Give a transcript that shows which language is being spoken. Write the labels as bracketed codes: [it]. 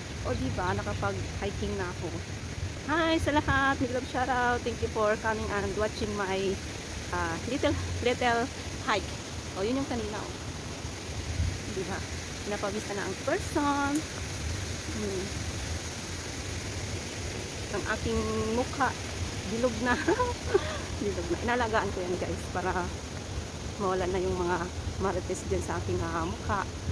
[tl] O, diba, nakapag-hiking na ako. Hi sa lahat, love shoutout. [en] Thank you for coming and watching my little hike. [tl] O, yun yung kanina. O. Diba, pinapabisa na ang person. Ang aking mukha bilog na. Bilog na. Inalagaan ko yan guys para mawala na yung mga marites dyan sa aking mukha.